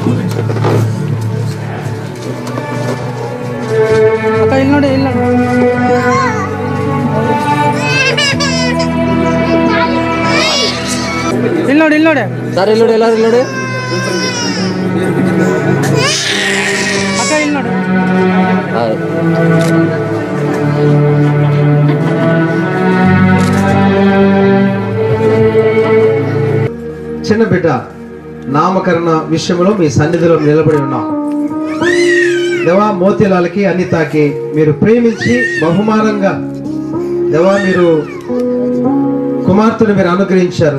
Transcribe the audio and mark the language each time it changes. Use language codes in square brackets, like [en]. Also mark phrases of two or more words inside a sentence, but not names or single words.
[kn] ಇಲ್ಲಿ ಸರ್ ಇಲ್ಲಿ ನೋಡಿ ಎಲ್ಲರೂ ಇಲ್ಲಿ ನೋಡಿ ಅಕ್ಕ ಇಲ್ಲಿ ನೋಡಿ. [te] చిన్న బిడ్డ నామకరణ విషయంలో మీ సన్నిధిలో నిలబడి ఉన్నాం. దేవా మోతీలాలకి అనితాకి మీరు ప్రేమించి బహుమానంగా దేవా మీరు కుమార్తెను మీరు అనుగ్రహించారు.